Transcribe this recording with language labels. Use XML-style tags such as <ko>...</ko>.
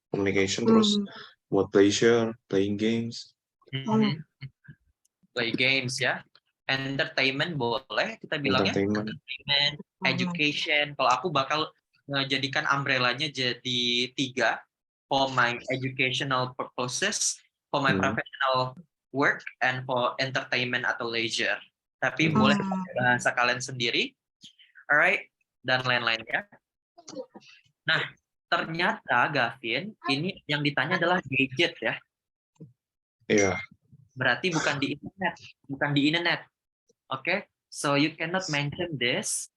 <en>Communication,</en> <id>terus buat</id> <en>pleasure, playing games. Play games</en> <id>ya. Entertainment boleh kita bilangnya.</id> <en>Entertainment, education.</en> <id>Kalau aku bakal menjadikan umbrella-nya jadi 3.</id> <en>For my educational purposes, for my professional work, and for entertainment atau leisure.</en> <id>Tapi boleh pakai bahasa kalian sendiri. Alright, dan lain-lainnya. Nah, ternyata Gavin, ini yang ditanya adalah gadget ya. Iya. Berarti bukan di internet.</id> <en>Oke, so you cannot mention this.</en>